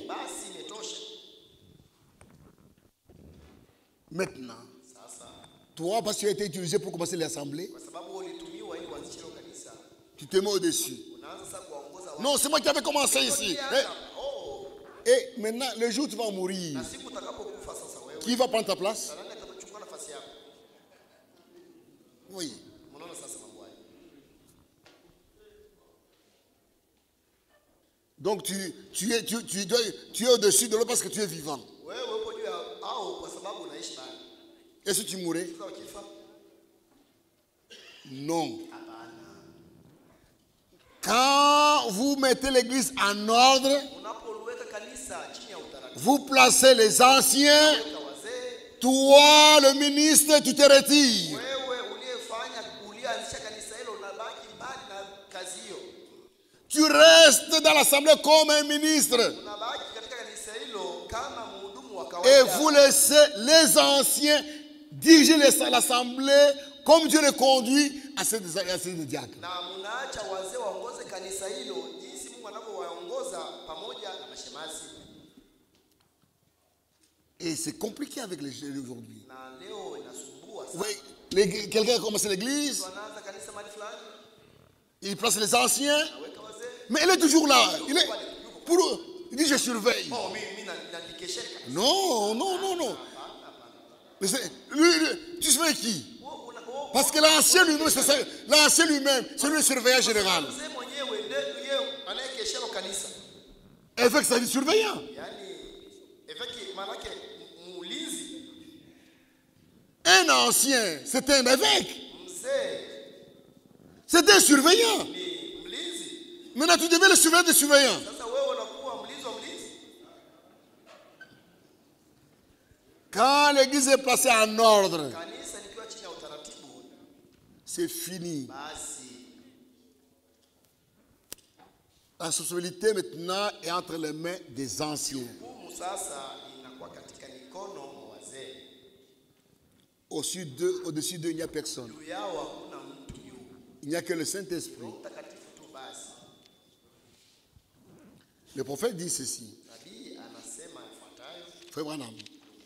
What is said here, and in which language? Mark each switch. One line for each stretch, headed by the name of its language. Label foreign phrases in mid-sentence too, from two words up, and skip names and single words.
Swahili: basi imetosha.
French: Maintenant,
Swahili: Sasa
French: toi, parce que tu as été utilisé pour commencer l'assemblée,
Swahili: kwa sababu ulitumiwa ili kuanzisha hilo kanisa,
French: tu te mets au-dessus.
Swahili: unaanza sasa kuwaongoza watu.
French: Non, c'est moi qui avais commencé ici. Et maintenant, le jour où tu vas mourir,
Swahili: Na siku utakapokufa sasa wewe,
French: qui va prendre ta place?
Swahili: nani atachukua nafasi yako?
French: Oui.
Swahili: Unaona sasa mambo haya.
French: Donc tu es au-dessus de l'autre parce que tu es vivant.
Swahili: Wewe upo juu ya au kwa sababu unaishi bado.
French: Et si tu mourais?
Swahili: Sasa ukifa,
French: Non.
Swahili: hapana.
French: Quand vous mettez l'église en ordre,
Swahili: Unapoliweka kanisa chini ya utaratibu,
French: vous placez les anciens,
Swahili: weka wazee,
French: toi le ministre, tu te retires.
Swahili: wewe ulianzisha kanisa hilo unabaki mbali na kazi hiyo.
French: Tu restes dans l'assemblée comme un ministre.
Swahili: Unabaki katika kanisa hilo kama mhudumu wa
French: Et
Swahili: kawaida.
French: vous laissez les anciens diriger l'assemblée comme Dieu les conduit à ces diacres.
Swahili: Na mnaacha wazee waongoze kanisa hilo jinsi Mungu anavyowaongoza pamoja na mashemasi.
French: Et c'est compliqué avec les jeunes aujourd'hui.
Swahili: Na leo inasumbua sana.
French: Oui, quelqu'un a commencé l'église,
Swahili: Wanaanza kanisa mahali fulani,
French: il place les anciens,
Swahili: aweka wazee.
French: mais il est toujours là. Il dit je surveille.
Swahili: Oh, mimi nanikesheka.
French: Non, non, non, non. Mais tu surveilles qui? Parce que l'ancien lui-même, c'est lui le surveillant général.
Swahili: Mzee mwenyewe ndiye anayekeshea kanisa.
French: Évêque, ça dit surveillant.
Swahili: Yaani eveki maana yake muulizi.
French: Un ancien, c'est un évêque.
Swahili: Mzee
French: C'est un surveillant.
Swahili: ni mlinzi.
French: Maintenant, tu deviens le surveillant des surveillants.
Swahili: Sasa wewe unakuwa mlinzi wa mlinzi.
French: Quand l'église est placée en ordre,
Swahili: Kanisa likiwa chini ya utaratibu,
French: c'est fini.
Swahili: basi
French: La responsabilité maintenant est entre les mains des anciens.
Swahili: hukumu sasa inakuwa katika mikono mwa wazee.
French: Au-dessus d'eux, il n'y a personne.
Swahili: Juu yao hakuna mtu juu.
French: Il n'y a que le Saint-Esprit.
Swahili: Roho Mtakatifu tu basi.
French: Le prophète dit ceci.
Swahili: Nabii anasema ifuatayo.
French: Frère Branham,